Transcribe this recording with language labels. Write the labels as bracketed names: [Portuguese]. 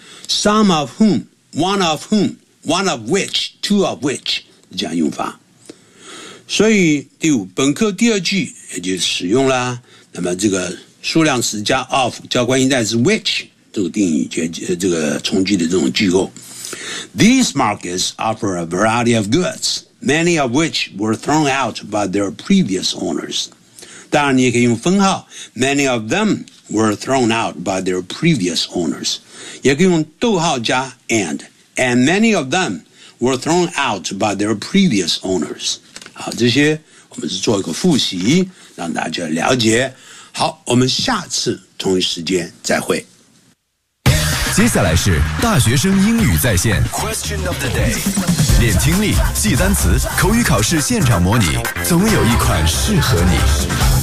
[English] Some of whom, one of whom, one of which, two of which, [Chinese] 这样用法。所以第五本课第二句也就使用了。那么这个数量词加 of, 加关系代词 which, 这个定语这个从句的这种句构。 [English] These markets offer a variety of goods, many of which were thrown out by their previous owners. [Chinese] 当然你可以用分号 [English] many of them were thrown out by their previous owners. [Chinese] 也可以用逗号加 [English] and many of them were thrown out by their previous owners. [Chinese] 好，这些我们是做一个复习，让大家了解。好，我们下次同一时间再会。接下来是大学生英语在线 Question of the day， 练听力，记单词，口语考试现场模拟，总有一款适合你。